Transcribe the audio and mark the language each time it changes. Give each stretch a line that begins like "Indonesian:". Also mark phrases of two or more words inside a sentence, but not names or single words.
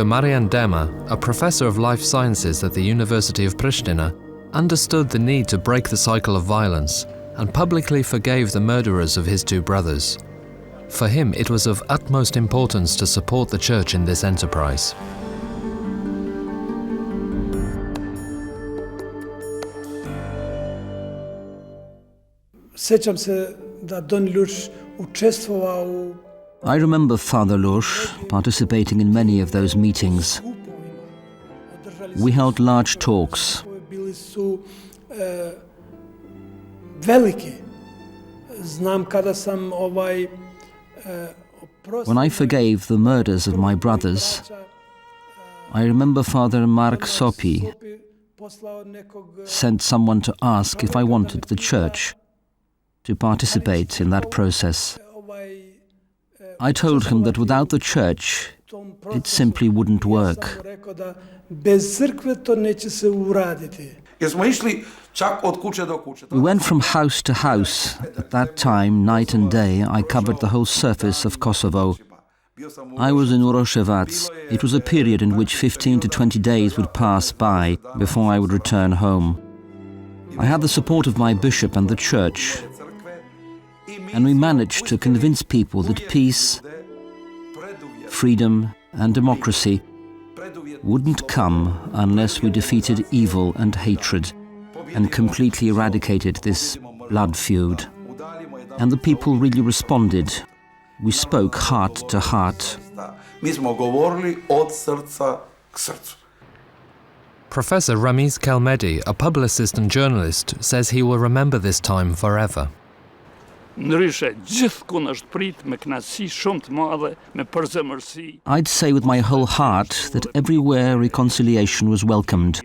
English: Marian Dema, a professor of life sciences at the University of Pristina, understood the need to break the cycle of violence and publicly forgave the murderers of his two brothers. For him, it was of utmost importance to support the Church in this enterprise.
Bosnian: Sjećam se da Don Lush učestvovao u
English: I remember Father Lush participating in many of those meetings. We held large talks.
Bosnian: bili su veliki. Znam kada sam
English: When I forgave the murders of my brothers, I remember Father Mark Sopi sent someone to ask if I wanted the Church to participate in that process. I told him that without the Church, it simply wouldn't work.
Bosnian: Bez crkve to neće se uraditi. Jer smo išli čak od kuće do kuće.
English: We went from house to house. At that time, night and day, I covered the whole surface of Kosovo. I was in Uroševac. It was a period in which 15 to 20 days would pass by before I would return home. I had the support of my bishop and the Church, and we managed to convince people that peace, freedom, and democracy wouldn't come unless we defeated evil and hatred and completely eradicated this blood feud. And the people really responded. We spoke heart to heart.
Bosnian: Mi smo govorili od srca k srcu.
English: Professor Ramiz Kelmedi, a publicist and journalist, says he will remember this time forever. I'd say with my whole heart that everywhere reconciliation was welcomed.